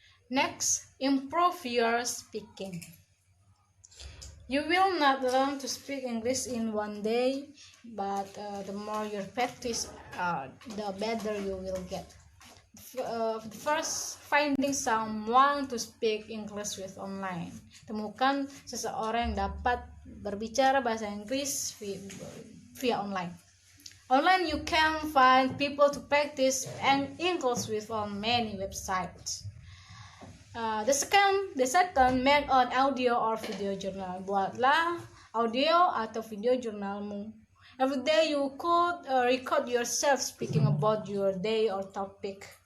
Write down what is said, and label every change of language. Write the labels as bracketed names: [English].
[English] Next, improve your speaking. You will not learn to speak English in one day, but the more you practice, the better you will get. First, finding someone to speak English with online. [Indonesian] Temukan seseorang yang dapat berbicara bahasa Inggris via online. [English] Online, you can find people to practice English with on many websites. The second, make an audio or video journal. [Indonesian] Buatlah audio atau video jurnalmu. [English] Every day you could record yourself speaking about your day or topic.